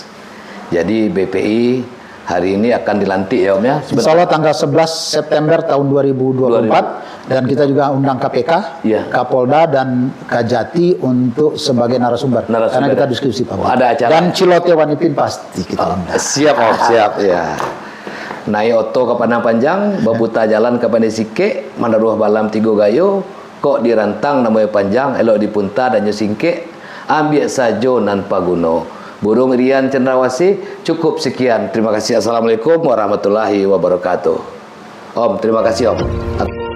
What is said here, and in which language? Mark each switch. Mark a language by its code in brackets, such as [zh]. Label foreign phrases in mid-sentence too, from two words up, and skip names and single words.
[id] Jadi BPI hari ini akan dilantik ya Om ya? [ar] Insya Allah [id] tanggal 11 September tahun 2024 dan kita juga undang KPK, Iya. Kapolda dan Kajati untuk sebagai narasumber. Karena kita diskusi Pak. ada acara. Dan Celoteh Wanipin pasti kita undang. Siap Om, siap ya. [min] Naik oto ke Padang Panjang, babuta jalan ke Pandai Sike, mandaruah balam tigo gayo, kok dirantang namanya panjang, elok dipunta dan nyusingke, ambil sajo nan paguno. [id] Burung Rian Cendrawasih, cukup sekian. Terima kasih. [ar] Assalamualaikum warahmatullahi wabarakatuh. [id] Om, terima kasih Om.